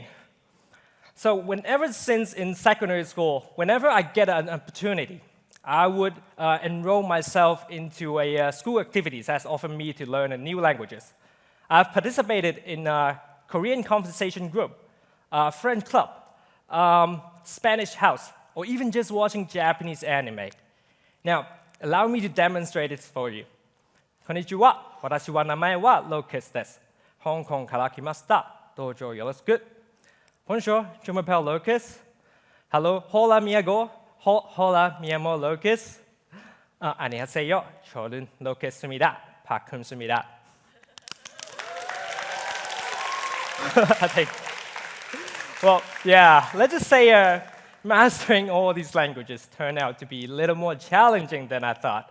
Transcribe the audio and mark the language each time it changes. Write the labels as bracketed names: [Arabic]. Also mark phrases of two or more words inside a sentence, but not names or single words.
[English] So since in secondary school, whenever I get an opportunity, I would enroll myself into a school activities that's offered me to learn new languages. I've participated in a Korean conversation group, French club, Spanish house, or even just watching Japanese anime. Now, allow me to demonstrate this for you. [Japanese] こんにちは、私は名前はLocusです. Hong Kongから来ました. どうぞよろしく. [French] Bonjour, je m'appelle Locus. [English] Hello, [Spanish] hola mi amigo. Hola mi amo Locus. [Korean] 안녕하세요, 저는 Locus입니다. 박흠수입니다. [English] I think. Well, yeah, let's just say mastering all these languages turned out to be a little more challenging than I thought.